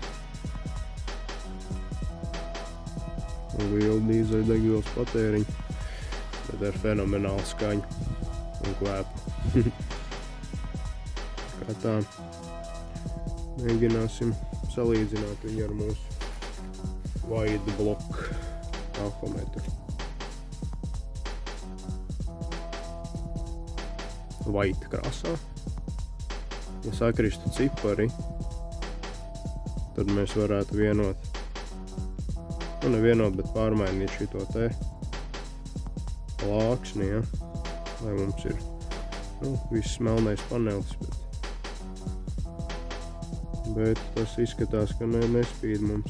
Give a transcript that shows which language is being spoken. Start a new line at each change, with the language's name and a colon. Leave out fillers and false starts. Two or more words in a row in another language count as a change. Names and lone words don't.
Latvian: Un liela dīzeļa degvielas patēriņa, bet ar fenomenālu skaņu un kvēpu. Kā tā, mēģināsim salīdzināt viņu ar mūsu
English: wide block
Latvian: tahometru. White krāsā. Ja sakristu cipari, tad mēs varētu vienot, nevienot, bet pārmainīt šito te plāksni, ja? Lai mums ir viss melnais panelis, bet tas izskatās, ka nespīd mums.